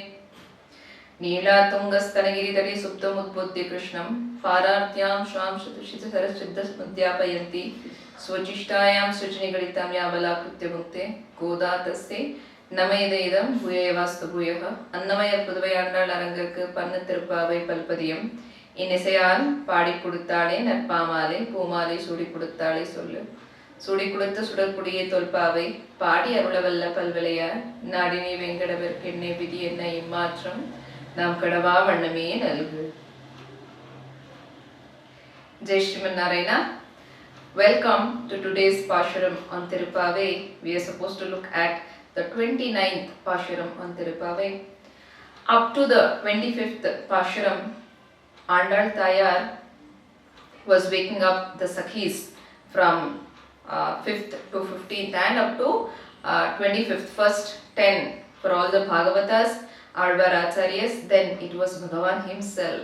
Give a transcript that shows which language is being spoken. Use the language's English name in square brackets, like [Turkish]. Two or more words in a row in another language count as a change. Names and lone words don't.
[Sanskrit] नीलातुङ्गस्तनगिरितटे सुप्तमुद्बोध्य कृष्णं पारार्त्यां स्वां शतशितसरसिद्धमुद्यापयन्ति स्वचिष्टायां सुचनिगलितां या बलाकृत्य भुङ्क्ते गोदा तस्यै नमयदेदं भूयैवास्तु भूयः [Tamil] अन्नमयர் புதுவையாண்டாள் அரங்கற்கு பண்ணு திருப்பாவை பல்பதியம் இன்னிசையால் பாடி கொடுத்தாளே நற்பாமாலை பூமாலை சூடி கொடுத்தாளே சொல்லு சூடி கொடுத்த சுடற்குடியே தொல்பாவை பாடி அருளவல்ல பல்விளையார் நாடினே வெங்கடவர்க்கென்னே விதி என்ன இம்மாற்றம் நாம் கடவா வண்ணமே நல்கு. [English] Jai Shriman Narayana. Welcome to today's Pashuram on Thiruppavai. We are supposed to look at the 29th Pashuram on Thiruppavai. Up to the 25th Pashuram, Andal Tayar was waking up the Sakhis from 5th to 15th and up to 25th, first 10 for all the Bhagavatas, Alvar Acharyas, then it was Bhagavan himself.